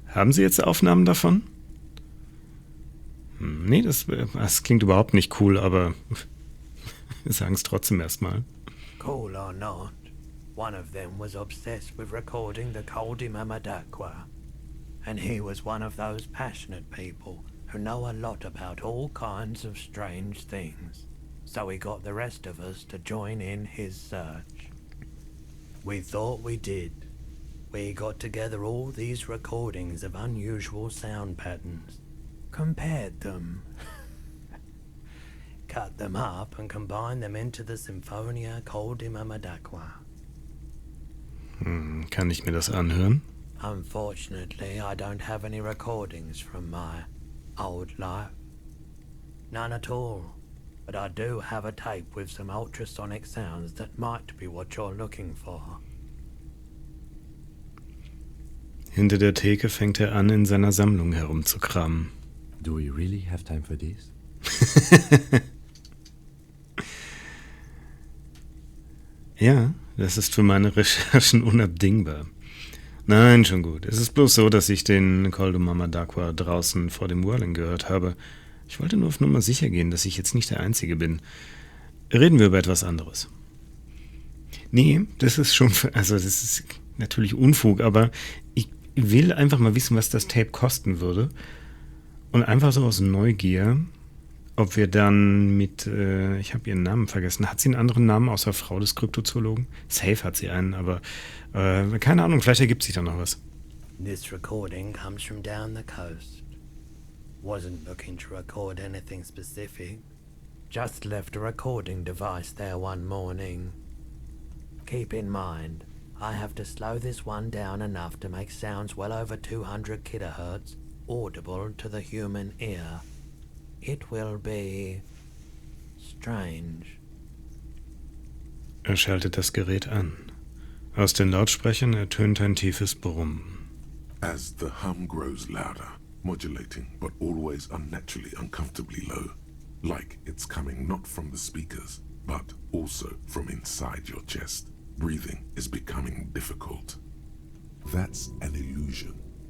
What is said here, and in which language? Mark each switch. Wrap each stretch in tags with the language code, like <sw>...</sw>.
<de>Haben Sie jetzt Aufnahmen davon? Nee, das klingt überhaupt nicht cool, aber wir sagen es trotzdem erstmal.</de> <en>Cool or not, one of them was obsessed with recording the Koldimamadakwa. And he was one of those passionate people who know a lot about all kinds of strange things. So he got the rest of us to join in his search. We thought we did. We got together all these recordings of unusual sound patterns, compared them, cut them up and combined them into the Symphonia Koldimamadakwa.</en> <de>Kann ich mir das anhören?</de> <en>Unfortunately, I don't have any recordings from my old life. None at all. But I do have a tape with some ultrasonic sounds that might be what you're looking for.</en> <de>Hinter der Theke fängt er an, in seiner Sammlung herumzukramen.</de> <en>Do we really have time for this?</en> <de>Ja, das ist für meine Recherchen unabdingbar. Nein, schon gut. Es ist bloß so, dass ich den Koldo Mamadakwa draußen vor dem Whirling gehört habe. Ich wollte nur auf Nummer sicher gehen, dass ich jetzt nicht der Einzige bin. Reden wir über etwas anderes. Nee, das ist schon, also das ist natürlich Unfug, aber ich will einfach mal wissen, was das Tape kosten würde. Und einfach so aus Neugier, ob wir dann mit, ich habe ihren Namen vergessen, hat sie einen anderen Namen außer Frau des Kryptozoologen? Safe hat sie einen, aber keine Ahnung, vielleicht ergibt sich da noch was.</de> <en>This recording comes from down the coast. Wasn't looking to record anything specific. Just left a recording device there one morning. Keep in mind, I have to slow this one down enough to make sounds well over 200 kilohertz audible to the human ear. It will be strange.</en> <de>Er schaltet das Gerät an. Aus den Lautsprechern ertönt ein tiefes Brummen.</de> <en>As the hum grows louder, modulating but always unnaturally uncomfortably low, like it's coming not from the speakers, but also from inside your chest. Breathing is becoming difficult. That's an illusion.</en>